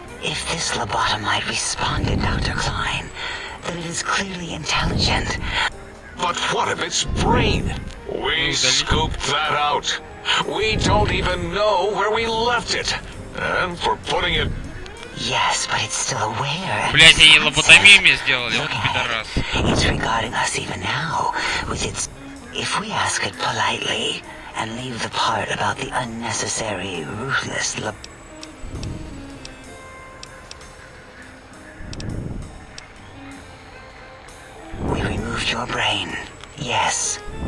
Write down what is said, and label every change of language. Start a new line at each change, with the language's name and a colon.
English: If this lobotomite responded, Dr. Klein, then it is clearly intelligent. But what of its brain? We scooped that out. We don't even know where we left it. And for putting it... Yes, but it's still aware.
Russian: Блять, они лоботомию мне сделали, вот пидорас.
English: It's regarding us even now, with its... If we ask it politely, and leave the part about the unnecessary, ruthless We removed your brain. Yes.